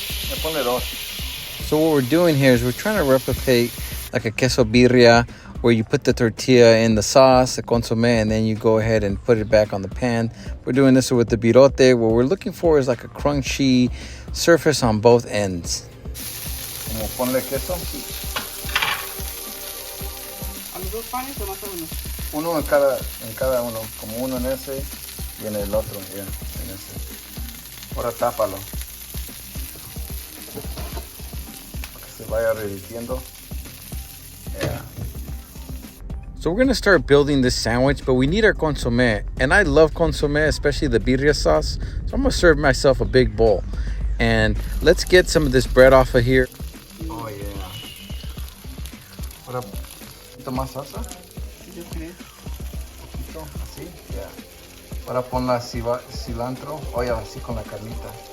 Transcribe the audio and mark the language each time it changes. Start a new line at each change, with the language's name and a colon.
Spanish: Ya ponle dos.
English: So what we're doing here is we're trying to replicate like a queso birria, where you put the tortilla in the sauce, the consomme, and then you go ahead and put it back on the pan. We're doing this with the birote. What we're looking for is like a crunchy surface on both ends.
Spanish: Como ponle queso. ¿A los dos panes o más o menos? Uno en cada uno, como uno en ese y en el otro, ya, en ese. Ahora tápalo. Para que se vaya revirtiendo.
English: Yeah. So we're gonna start building this sandwich, but we need our consomme. And I love consomme, especially the birria sauce. So I'm gonna serve myself a big bowl. And let's get some of this bread off of here. Oh yeah.
Spanish: Ahora, ¿un poquito más salsa? Yo creo. Poquito, así, ya. Ahora pon la cilantro, oye, así con la carnita.